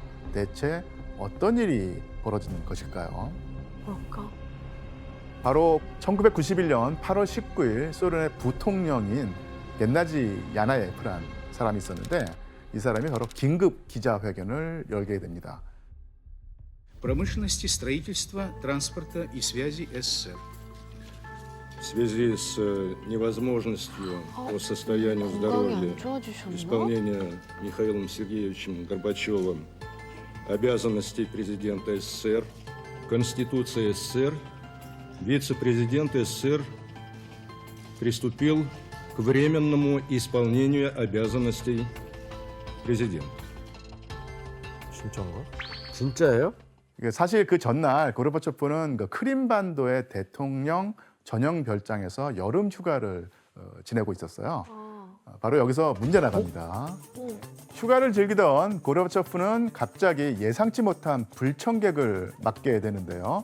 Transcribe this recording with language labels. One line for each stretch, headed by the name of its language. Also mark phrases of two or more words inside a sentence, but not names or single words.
Korean: 대체 어떤 일이 벌어진 것일까요? 뭘까? 바로 1991년 8월 19일 소련의 부통령인 겐나지 야나예프란 사람이 있었는데 이 사람이 바로 긴급 기자회견을 열게 됩니다.
Russian: промышленности, строительства, транспорта и связи СССР. В связи с невозможностью по состоянию
Korean: 건강이
Russian: здоровья
Korean: 안 좋아지셨나?
Russian: исполнения Михаилом Сергеевичем Горбачевым обязанностей президента СССР, Конституции СССР, вице-президент СССР приступил к временному исполнению обязанностей президента.
Korean: 진짜인가? 진짜예요? 사실 그 전날 고르바초프는 그 크림반도의 대통령 전용 별장에서 여름 휴가를 지내고 있었어요. 바로 여기서 문제 나갑니다. 휴가를 즐기던 고르바초프는 갑자기 예상치 못한 불청객을 맞게 되는데요.